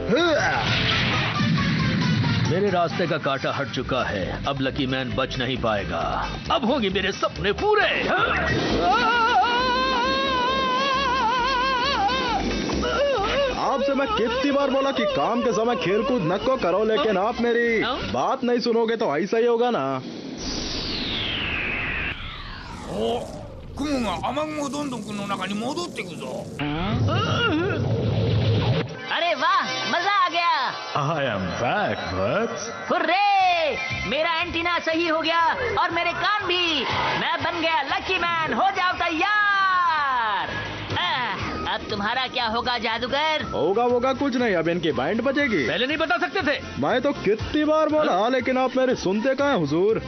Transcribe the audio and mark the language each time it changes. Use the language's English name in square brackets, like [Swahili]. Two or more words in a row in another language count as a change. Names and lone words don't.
[Hindi] मेरे रास्ते का कांटा हट चुका है, अब लकी मैन बच नहीं पाएगा। अब होंगे मेरे सपने पूरे। आपसे मैं कितनी बार बोला कि काम के समय खेल कूद न को करो, लेकिन आप मेरी बात नहीं सुनोगे तो ऐसा ही होगा ना। [Japanese] お、雲が雨雲どんどんくの中に戻っていくぞ。 [Hindi] अरे वाह, मजा आ गया। [English] I am back, Bugs. [Hindi] हुर्रे! मेरा एंटीना सही हो गया और मेरे कान भी। मैं बन गया लकी मैन। हो जाओ तैयार। अब तुम्हारा क्या होगा जादूगर? होगा कुछ नहीं, अब इनकी बैंड बजेगी। पहले नहीं बता सकते थे? मैं तो कितनी बार बोला, लेकिन आप मेरे सुनते कहाँ हैं हुजूर?